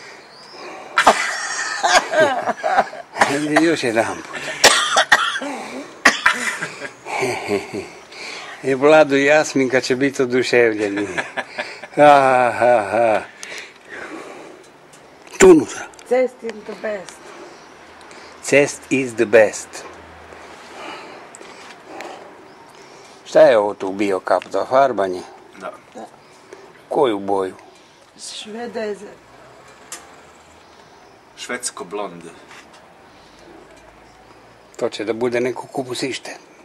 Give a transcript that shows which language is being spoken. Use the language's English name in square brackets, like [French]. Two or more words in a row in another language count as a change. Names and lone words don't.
[Serbian] Još jedan put. I Vlado i Jasminka će biti oduševljeni. Ha. Tu unutra. [English] Cest is the best. Cest is the best. [Serbian] Šta je ovo tu bio kap za farbanje? Da. Koju boju? Švedeze. Švedsko blond. To će da bude neko kupusište.